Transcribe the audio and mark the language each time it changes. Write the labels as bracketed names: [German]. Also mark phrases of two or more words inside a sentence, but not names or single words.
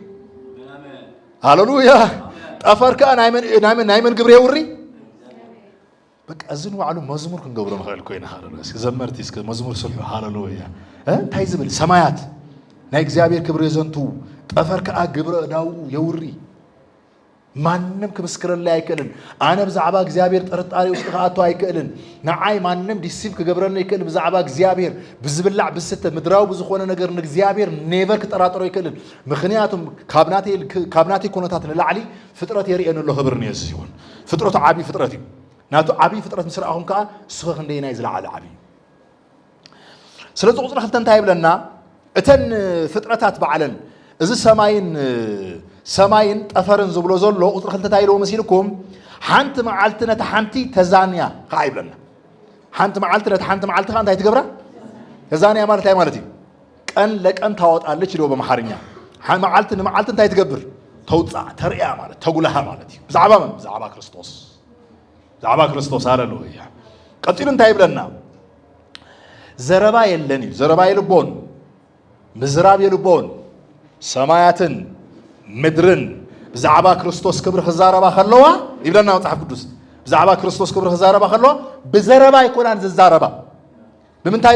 [Tigrinya] ሃሌሉያ ጠፈር ከዓ ናይ መን ግብሪ የውሪ በቃ እዝን ዋዕሉ መዝሙር ክንገብሮ ንኽእል ኮይና ሃሌሉያ እስኪ ዘመርቲ እስኪ መዝሙር ስልሑ ሃሌሉያ እንታይ ዝብል ሰማያት ናይ እግዚአብሔር ክብሪ የዘንትው ጠፈር ከዓ ግብረ እዳው የውሪ ማንም ክምስክረላ አይከልን አነ ብዛዕባ እግዚአብሔር ጥርጣሬ ውስጥ ከአቶ አይከልን ንዓይ ማንም ዲሲቭ ክገብረና አይከልን ብዛዕባ እግዚአብሔር ብዝብላዕ ብስተ ምድራው ብዝኾነ ነገር ንእግዚአብሔር ኔቨር ክጠራጥሮ አይከልን ምክንያቱም ካብናቴ ኮነታት ንላዕሊ ፍጥረት የርኤን ኣሎ ክብር ንየሱስ ይሁን ፍጥረቱ ዓቢ ፍጥረት እዩ ናቱ ዓቢ ፍጥረት ምስራአኹም ከዓ ስኸ ክንደይና ዝለዓለ ዓቢ ስለዚ ቁፅሪ 2 እንታይ ይብለና እተን ፍጥረታት በዓለን እዚ ሰማይን ጠፈርን ዝብሎ ዘሎ ቁጥሪ 2 ታይልዎ መሲልኩም ሓንቲ መዓልቲ ነታ ሓንቲ ተዛንያ ከዓ ይብለና ሓንቲ መዓልቲ ነታ ሓንቲ መዓልቲ ከዓ እንታይ ትገብራ ተዛንያ ማለት እንታይ ማለት እዩ [Amharic] ቀን ለቀን ታወጣለች [Tigrinya] ኢልዎ በመሓርኛ መዓልቲ ንመዓልቲ እንታይ ትገብር ተውፃእ ተርእያ ማለት ተጉላሃ ማለት እዩ ብዛዕባ መን ብዛዕባ ክርስቶስ ሃሌሉያ ቀፂሉ እንታይ ይብለና ዘረባ የለን እዩ ዘረባ የልቦን ምዝራብ የልቦን ሰማያትን ምድርን ብዛዕባ ክርስቶስ ክብሪ ክዛረባ ከለዋ ይብለና መጽሓፍ ቅዱስ ብዛዕባ ክርስቶስ ክብሪ ክዛረባ ከለዋ ብዘረባ ይኮናን ዝዛረባ ብምንታይ